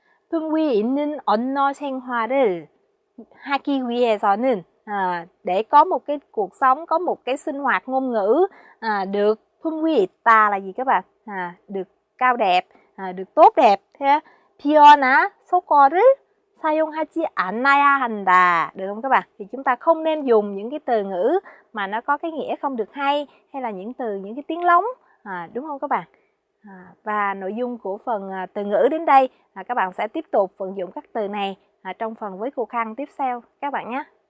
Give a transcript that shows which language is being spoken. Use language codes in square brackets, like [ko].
[ko] 풍위 있는 언어 생활을 하기 위해서는, [vi] để có một cái cuộc sống, có một cái sinh hoạt ngôn ngữ được [ko] 풍위 있다 [vi] là gì các bạn? Được cao đẹp, được tốt đẹp. [ko] 피어나 속어를 사용하지 않아야 한다. [vi] Được không các bạn? Thì chúng ta không nên dùng những cái từ ngữ mà nó có cái nghĩa không được hay, hay là những cái tiếng lóng, đúng không các bạn? Và nội dung của phần từ ngữ đến đây, các bạn sẽ tiếp tục vận dụng các từ này trong phần với cô Khang tiếp theo các bạn nhé.